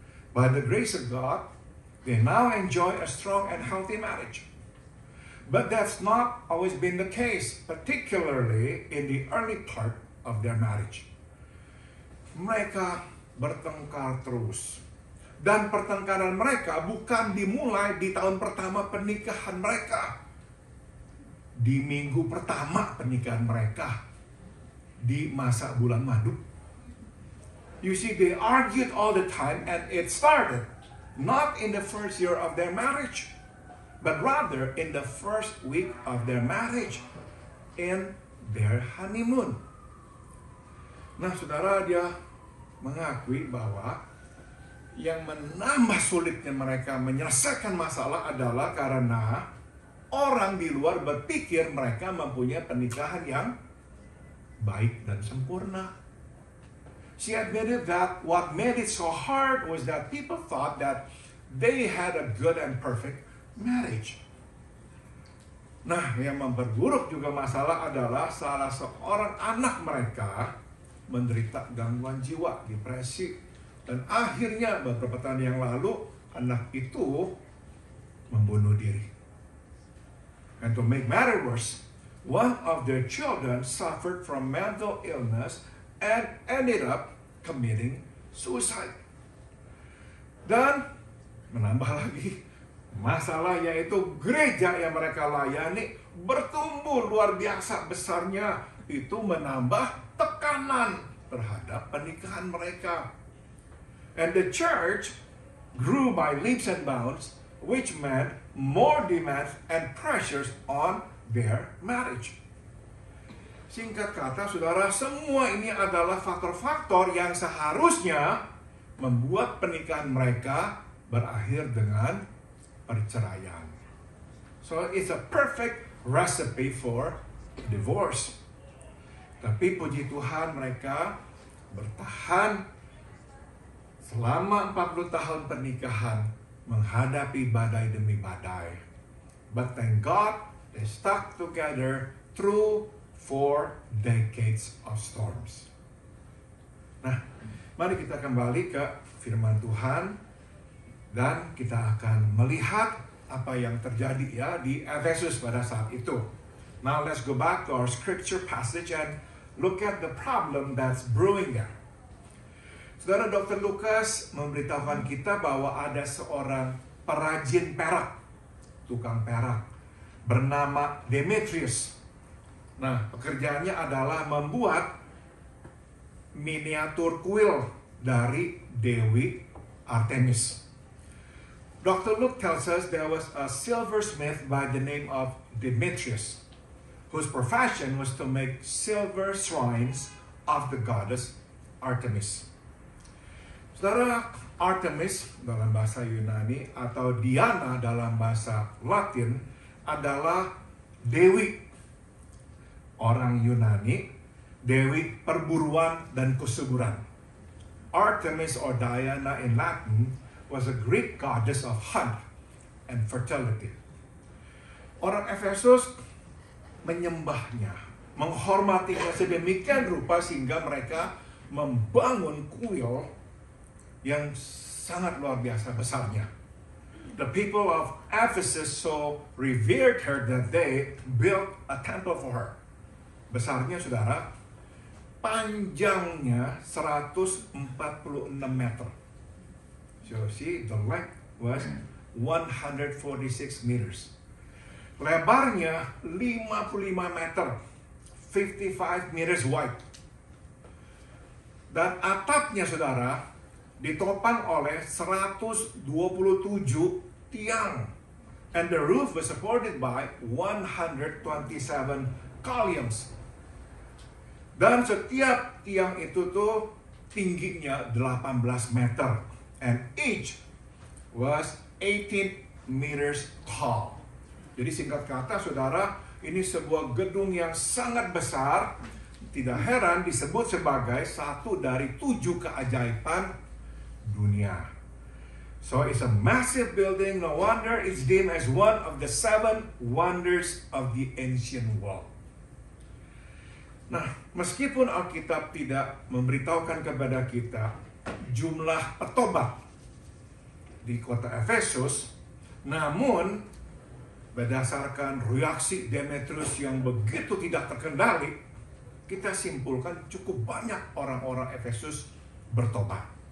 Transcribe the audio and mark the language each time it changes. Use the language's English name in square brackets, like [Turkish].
[English] By the grace of God, they now enjoy a strong and healthy marriage. But that's not always been the case, particularly in the early part of their marriage. [Indonesian] Mereka bertengkar terus. Dan pertengkaran mereka bukan dimulai di tahun pertama pernikahan mereka. Di minggu pertama pernikahan mereka, di masa bulan madu. [English] You see, they argued all the time, and it started not in the first year of their marriage, but rather in the first week of their marriage, in their honeymoon. [Indonesian] Nah, saudara, dia mengakui bahwa yang menambah sulitnya mereka menyelesaikan masalah adalah karena orang di luar berpikir mereka mempunyai pernikahan yang baik dan sempurna. [English] She admitted that what made it so hard was that people thought that they had a good and perfect marriage. [Indonesian] Nah, yang memperburuk juga masalah adalah salah seorang anak mereka menderita gangguan jiwa, depresi. Dan akhirnya beberapa tahun yang lalu, anak itu membunuh diri. [English] And to make matters worse, one of their children suffered from mental illness and ended up committing suicide. [Indonesian] Dan menambah lagi, masalah yaitu gereja yang mereka layani bertumbuh luar biasa besarnya. Itu menambah tekanan terhadap pernikahan mereka. [English] And the church grew by leaps and bounds, which meant more demands and pressures on their marriage. [Indonesian] Singkat kata, saudara, semua ini adalah faktor-faktor yang seharusnya membuat pernikahan mereka berakhir dengan perceraian. [English] So it's a perfect recipe for divorce. [Indonesian] Tapi puji Tuhan mereka bertahan selama 40 tahun pernikahan menghadapi badai demi badai. [English] But thank God they stuck together through 4 decades of storms. [Indonesian] Nah, mari kita kembali ke firman Tuhan dan kita akan melihat apa yang terjadi ya di Efesus pada saat itu. [English] Now let's go back to our scripture passage and look at the problem that's brewing there. [Indonesian] Saudara, Dr. Lukas memberitahukan kita bahwa ada seorang perajin perak, tukang perak, bernama Demetrius. Nah, pekerjaannya adalah membuat miniatur kuil dari Dewi Artemis. [English] Dr. Luke tells us there was a silversmith by the name of Demetrius, whose profession was to make silver shrines of the goddess Artemis. [Indonesian] Saudara, Artemis dalam bahasa Yunani atau Diana dalam bahasa Latin adalah dewi. Orang Yunani, dewi perburuan dan kesuburan. [English] Artemis or Diana in Latin was a Greek goddess of hunt and fertility. [Indonesian] Orang Efesus menyembahnya, menghormatinya sedemikian rupa sehingga mereka membangun kuil yang sangat luar biasa besarnya. [English] The people of Ephesus so revered her that they built a temple for her. [Indonesian] Besarnya, saudara, panjangnya 146 meter. [English] So see, the length was 146 meters. [Indonesian] Lebarnya 55 meter, [English] 55 meters wide. [Indonesian] Dan atapnya, saudara, ditopang oleh 127 tiang. [English] And the roof was supported by 127 columns. [Indonesian] Dan setiap tiang itu tuh tingginya 18 meter. [English] And each was 18 meters tall. [Indonesian] Jadi singkat kata, saudara, ini sebuah gedung yang sangat besar. Tidak heran disebut sebagai satu dari 7 keajaiban dunia. [English] So it's a massive building. No wonder it's deemed as one of the 7 wonders of the ancient world. [Indonesian] Nah, meskipun Alkitab tidak memberitahukan kepada kita jumlah petobat di kota Efesus, namun berdasarkan reaksi Demetrius yang begitu tidak terkendali, kita simpulkan cukup banyak orang-orang Efesus bertobat.